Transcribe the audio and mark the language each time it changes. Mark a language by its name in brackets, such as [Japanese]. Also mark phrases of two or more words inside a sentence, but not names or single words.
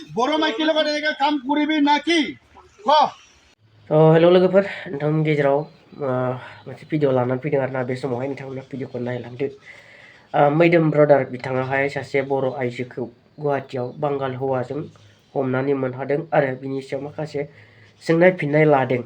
[Assamese] বড়ো মাইকী লগত এনেকৈ কাম কৰিবি নাকি ক [Bodo] हेल' लोगोफोर नोंथांनि गेजेराव मोनसे भिडिअ लानानै फैदों आरोना बे समावहाय नोंथांमोना भिडिअखौ नायलांदो मैदोम ब्रादार बिथाङाहाय सासे बर' आइजोखौ गुवाहाटियाव बांगाल हौवाजों हमनानै मोनहादों आरो बिनि सायाव माखासे सोंनाय फिननाय लादों।